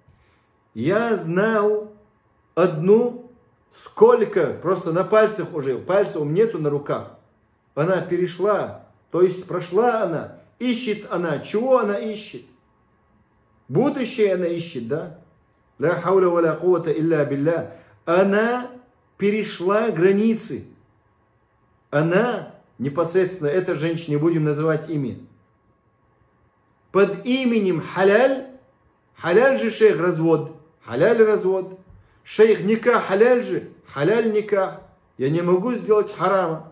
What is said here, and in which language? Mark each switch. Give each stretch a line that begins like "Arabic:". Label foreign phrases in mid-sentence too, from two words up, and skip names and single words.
Russian: Я знал одну, сколько, просто на пальцах уже, пальцев нету на руках. Она перешла, то есть прошла она, ищет она. Чего она ищет? Будущее она ищет, да?
Arabic: لا حول ولا قوة إلا بالله.
Russian: Она перешла границы. Она, непосредственно, эта женщина, не будем называть имя, под именем халяль, халяль же шейх развод, халяль развод, шейх никах халяль же,
Arabic: حلال نكاح,
Russian: я не могу сделать харама.